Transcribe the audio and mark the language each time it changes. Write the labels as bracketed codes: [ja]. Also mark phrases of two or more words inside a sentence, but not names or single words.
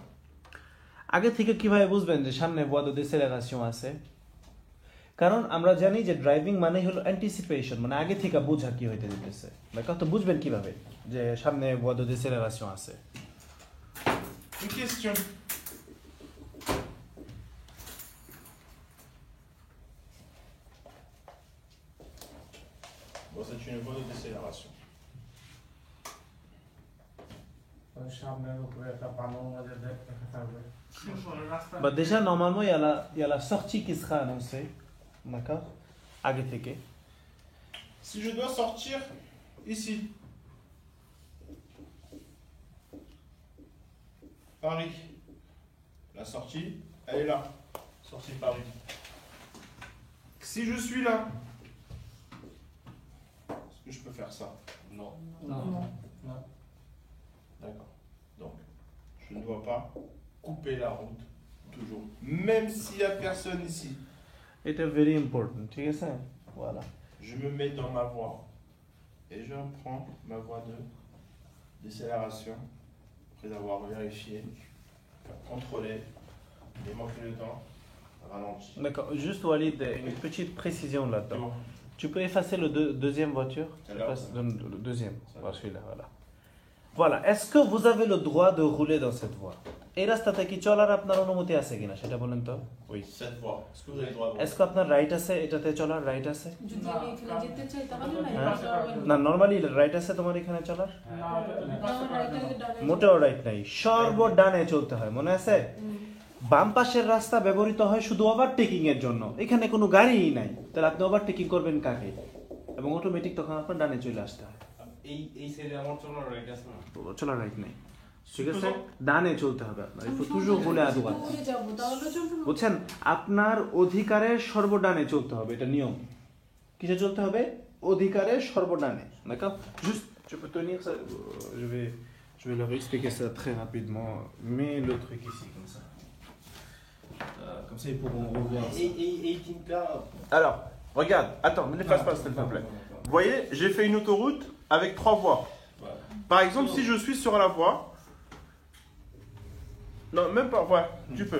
[bn] আগে থেকে কিভাবে বুঝবেন যে সামনে [fr] voie de décélération [bn] আছে কারণ আমরা জানি যে ড্রাইভিং মানে হলো অ্যান্টিসিপেশন মানে আগে থেকে বোঝা কি হইতে দিতেছে মানে কত বুঝবেন কিভাবে যে সামনে [fr] voie de décélération [bn] আছে [fr] Une question. Bon, c'est une voie de décélération. Bah déjà normalement il y a la sortie qui sera annoncée d'accord [bn] আগে থেকে [fr] Si je dois sortir ici, Paris, la sortie, elle est là, sortie de Paris. Si je suis là, est-ce que je peux faire ça? Non. D'accord. Donc, je ne dois pas couper la route, toujours. Même s'il n'y a personne ici. [bn] এটা [en] very important [bn] ঠিক আছে voilà [fr] Je me mets dans ma voie et je prends ma voie de décélération après avoir vérifié, contrôlé, les manques de temps, ralenti. D'accord, juste Walid, une petite précision là-dedans. Tu peux effacer le deuxième voiture? Le deuxième, celui-là, voilà. Voilà, est-ce que vous avez le droit de rouler dans cette voie? [bn] এই রাস্তাতে কি চলার আপনার অনুমতি আছে কিনা সেটা বলেন তো? [fr] Oui, cette voie. Est-ce que vous avez le droit de Est-ce que [bn] আপনার রাইট আছে এটাতে চলার রাইট আছে? যদি আমি এখানে যেতে চাই তাহলে না নরমালি রাইট আছে তোমার এখানে চলার? না মোটেও রাইট নাই, সর্বডানে চলতে হয়, মনে আছে? বাম পাশের রাস্তা ব্যবহৃত হয় শুধু ওভারটেকিং এর জন্য, এখানে কোনো গাড়িই নাই, তাহলে আপনি ওভারটেকিং করবেন কাকে? এবং অটোমেটিক তখন আপনার ডানে চলে আসতে হয়। এই সাইডে আমার চলার রাইট আছে না, চলার রাইট নেই, ঠিক আছে? ডানে চলতে হবে আপনার, [fr] toujours rouler à droite। [bn] বুঝছেন, আপনার অধিকারের সর্বডানে চলতে হবে, এটা নিয়ম। কিসে চলতে হবে? অধিকারের সর্বডানে, [fr] d'accord? Juste, je peux tenir ça, je vais leur expliquer ça très rapidement, mets le truc ici comme ça. Comme ça ils pourront revoir ça. Alors, regarde, attends, ne l'efface pas s'il te plaît. Vous voyez, j'ai fait une autoroute avec 3 voies. Par exemple, si je suis sur la voie, non, même pas, ouais, tu peux.